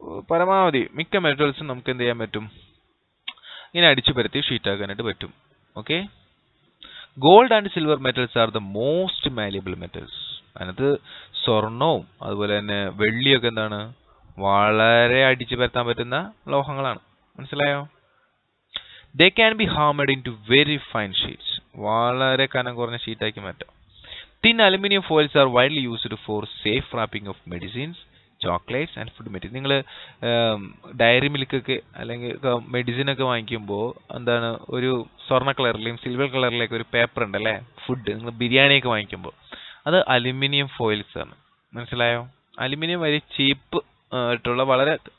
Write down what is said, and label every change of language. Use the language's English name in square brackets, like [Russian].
[Malayalam] പരമാവധി മിക്ക മെറ്റൽസും നമുക്ക് എന്ത് ചെയ്യാൻ പറ്റും? ഇങ്ങനെ അടിച്ചു പരത്തി ഷീറ്റ് ആക്കാനായിട്ട് പറ്റും. [English] Okay, gold and silver metals are the most malleable metals. [Malayalam] അതിനകത്ത് സ്വർണവും അതുപോലെ തന്നെ വെള്ളിയൊക്കെ എന്താണ്? വളരെ അടിച്ചു പരത്താൻ പറ്റുന്ന ലോഹങ്ങളാണ്. മനസ്സിലായോ? [English] They can be hammered into very fine sheets. [Malayalam] വളരെ കനം കുറഞ്ഞ ഷീറ്റാക്കി മാറ്റാം. [English] Thin aluminum foils are widely used for safe wrapping of medicines, chocolates and food materials. [Malayalam] നിങ്ങൾ ഡയറി മിൽക്കൊക്കെ അല്ലെങ്കിൽ മെഡിസിൻ ഒക്കെ വാങ്ങിക്കുമ്പോൾ എന്താണ് ഒരു സ്വർണ്ണ കളറിലെയും സിൽവർ കളറിലേക്ക് ഒരു പേപ്പർ ഉണ്ട് അല്ലേ? ഫുഡ് നിങ്ങൾ ബിരിയാണിയൊക്കെ വാങ്ങിക്കുമ്പോൾ അത് അലുമിനിയം ഫോയിൽസ് ആണ്. മനസ്സിലായോ? അലുമിനിയം വളരെ ചീപ്പ് ആയിട്ടുള്ള വളരെ